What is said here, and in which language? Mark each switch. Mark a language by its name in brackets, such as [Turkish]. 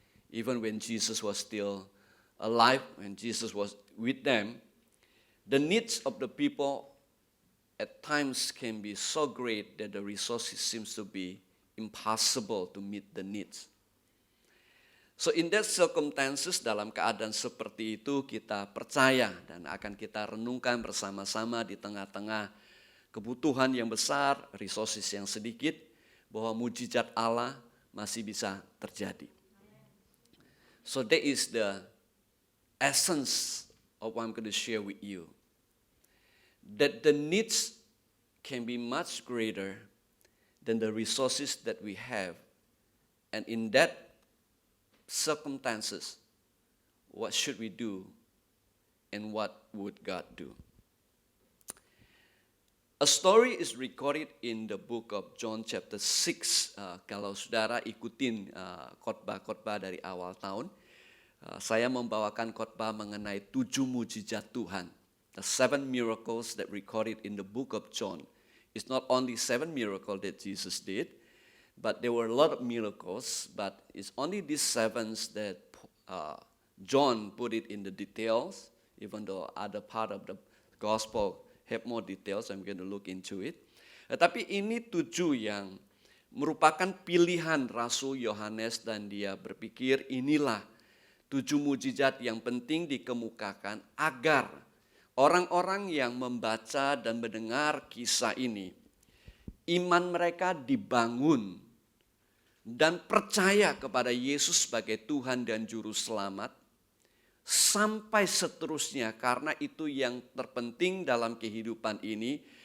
[English] Even when Jesus was still alive, when Jesus was with them, the needs of the people at times can be so great that the resources seems to be impossible to meet the needs. So in that circumstances, [Indonesian] dalam keadaan seperti itu, kita percaya dan akan kita renungkan bersama-sama di tengah-tengah kebutuhan yang besar, resources yang sedikit, bahwa mujizat Allah masih bisa terjadi. [English] So that is the essence of what I'm going to share with you. That the needs can be much greater than the resources that we have. And in that circumstances, what should we do and what would God do? A story is recorded in the book of John chapter 6. [Indonesian] Kalau saudara ikutin khotbah-khotbah dari awal tahun, saya membawakan khotbah mengenai 7 mujizat Tuhan. [English] The 7 miracles that recorded in the book of John. It's not only 7 miracles that Jesus did, but there were a lot of miracles, but it's only these 7 that John put it in the details, even though other part of the gospel have more details. I'm going to look into it. [Indonesian] Tetapi ini 7 yang merupakan pilihan Rasul Yohanes, dan dia berpikir inilah 7 mujizat yang penting dikemukakan agar orang-orang yang membaca dan mendengar kisah ini, iman mereka dibangun dan percaya kepada Yesus sebagai Tuhan dan Juru Selamat, sampai seterusnya, karena itu yang terpenting dalam kehidupan ini.